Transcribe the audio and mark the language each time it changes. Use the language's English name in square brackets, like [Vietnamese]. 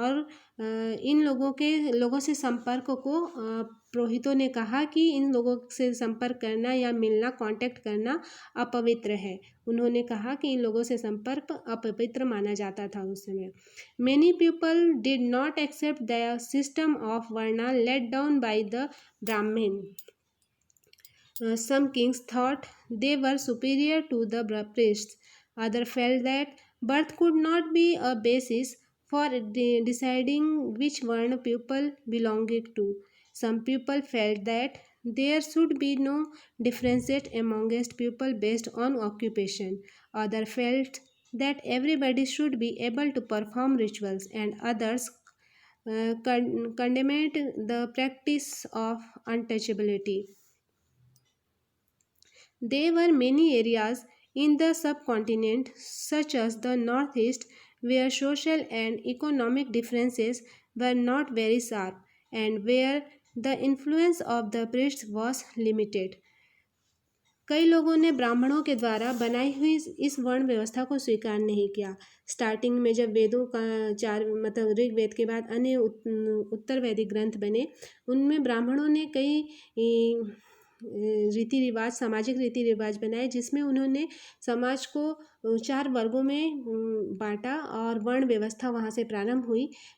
[Hindi] और इन लोगों से संपर्क को पुरोहितों ने कहा कि इन लोगों से संपर्क करना या मिलना, कांटेक्ट करना अपवित्र है। उन्होंने कहा कि इन लोगों से संपर्क अपवित्र माना जाता था उस समय। [English] Many people did not accept the system of varna laid down by the Brahmin. Some kings thought they were superior to the priests. Others felt that birth could not be a basis for deciding which varna people belonged to. Some people felt that there should be no differentiate amongst people based on occupation. Others felt that everybody should be able to perform rituals, and others condemned the practice of untouchability. There were many areas in the subcontinent, such as the Northeast, where social and economic differences were not very sharp, and where the influence of the priests was limited. [Hindi] कई लोगों ने ब्राह्मणों के द्वारा बनाई हुई इस वर्ण व्यवस्था को स्वीकार नहीं किया। स्टार्टिंग में जब वेदों का मतलब ऋग्वेद के बाद अन्य उत्तर वैदिक ग्रंथ बने, उनमें ब्राह्मणों ने कई रीति रिवाज, सामाजिक रीति रिवाज बनाए, जिसमें उन्होंने समाज को 4 वर्गों में बांटा और वर्ण व्यवस्था वहाँ से प्रारंभ हुई।